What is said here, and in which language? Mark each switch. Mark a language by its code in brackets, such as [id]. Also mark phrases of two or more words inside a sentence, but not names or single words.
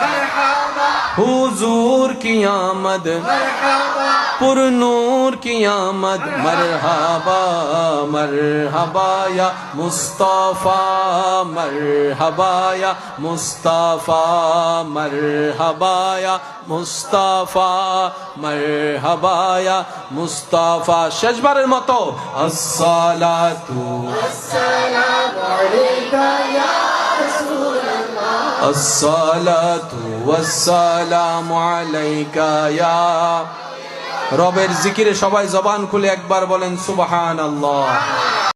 [ur] حضور کی آمد پر نور کی آمد، [ar] مرحبا مرحبا یا مصطفیٰ، مرحبا یا مصطفیٰ، مرحبا یا مصطفیٰ، مرحبا یا مصطفیٰ۔ شجبر المتو الصلاۃ والسلام علیک یا رسول اللہ، الصلاۃ والسلام علیک یا، [bn] রবের জিকিরে সবাই জবান খুলে একবার বলেন সুবহানাল্লাহ।